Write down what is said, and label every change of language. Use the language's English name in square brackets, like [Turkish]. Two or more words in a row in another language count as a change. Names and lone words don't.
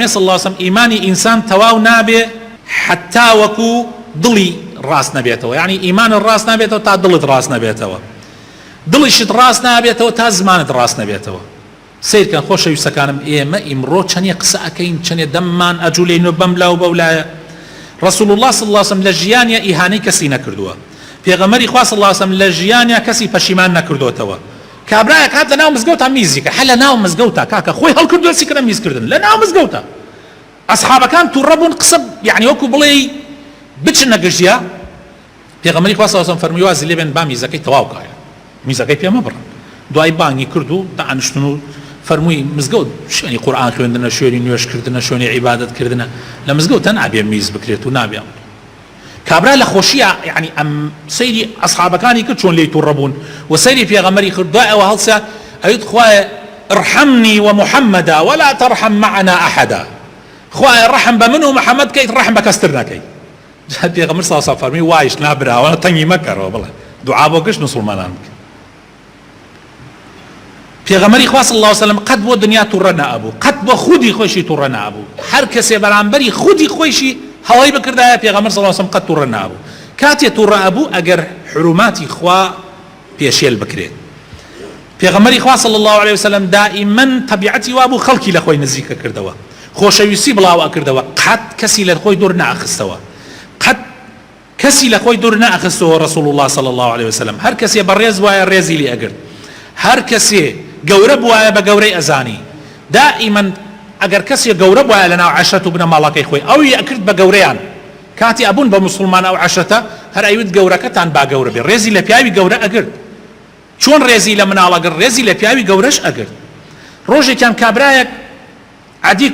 [Arabic] صلی الله علیه و سلم [Central Kurdish] ئیمانی ئینسان تەواو نابێ حتا وەکو دڵی ڕاست نەبێتەوە یعنی ئیمانت ڕاست نابێتەوە تا دڵت ڕاست نەبێتەوە دڵیشت ڕاست نابێتەوە تا زمانت ڕاست نەبێتەوە سیرکەن خۆشەویستەکانم ئێمە ئیمڕۆ چەندێ قسە ئەکەین چەندێ دەممان ئەجوولێن و بەم لاو بەولایە [Arabic] رسول الله صلی الله علیه و سلم [Central Kurdish] لە ژیانیا ئیهانەی کەسی نەکردووە پێغەمبەری خوا [Arabic] صلی الله علیه و سلم [Central Kurdish] لە ژیانیا کەسی پەشیمان نەکردوتەوە کابرایەک هات لە ناو مزگەوتا میزیکە هە لە ناو مزگەوتا کاکە خۆی هەڵکردووە چیکەرە میزکردن لە ناو مزگەوتا ئەسحابەکان تووڕە بوون قسە یعنی وەکو بڵێ بچن نەگەژیا پێغەمبەری خوا [Arabic] صلی الله علیه و سلم [Central Kurdish] فەرمووی وازی لێبێن با میزەکەی تەواو کایە میزەکەی پێ مەبڕن دوای بانگی کرد و دانیشتن و فەرمووی مزگەوت شوێنی قورئان خوێندنە شوێنی نوێژکردنە شوێنی عیبادەتکردنە لە مزگەوتە نابێ میز بکرێت و نابێ کابرا لە خۆشیە یعنی ئەم سەیری ئەسحابەکانی کرد چۆن لێی تووڕە بوون و سەیری پێغەمبەری کرد دوای ئەوە هەڵسا ئەویت خوایە [Arabic] ارحمني ومحمدا ولا ترحم معنا أحدا [Central Kurdish] خوایە ڕەحم بە من و محەممەد کەیت ڕەحم بە کەستر نەکەی پێغەمبەر [Arabic] صلی الله علیه و سلم [Central Kurdish] فەرمووی وایش نابراوە تەنگی مەکەرەوە بڵێ دوعا بۆ گشت مسلمانان بکە پێغەمبەری خوا [Arabic] صلی الله علیه و سلم [Central Kurdish] قەت بۆ دنیا تووڕە نەئەبوو قەت بۆ خودی خۆشی تووڕە نەئەبوو هەر کەسێ بەرامبەری خودی خۆشی هەڵەی بکردایە پێغەمبەر [Arabic] صلی الله علیه و سلم [Central Kurdish] قەت تووڕە نەئەبوو کاتێ تووڕە ئەبوو ئەگەر حروماتی خوا پێشێل بکرێت پێغەمبەری خوا [Arabic] صلی الله علیه و سلم [Central Kurdish] دائما طبیعەتی وابوو خەڵکی لە خۆی نزیکە کردەوە خۆشەویستی بڵاو ئەکردەوە قەت کەسی لە خۆی دوور نەئەخستەوە قەت کەسی لە خۆی دوور نەئەخستەوە [Arabic] رسول الله صلی الله علیه و سلم [Central Kurdish] هەر کەسێ بەڕێز وایە ڕێزی لێ ئەگرت هەر کەسێ گەورە بوایە بە گەورەی ئەزانی دائما ئەگەر کەسێ گەورە بوایە لەناو عەشرەت و بنە ماڵەکەی خۆی ئەوی ئەکرد بە گەورەیان کاتی ئەبوون بە موسڵمان ئەو عەشرەتە هەر ئەیوت گەورەکەتان با گەورە بێ ڕێزی لە پیاوی گەورە ئەگرت چۆن ڕێزی لە مناڵەگەر ڕێزی لە پیاوی گەورەش ئەگرت ڕۆژێکیان کابرایەک عەدی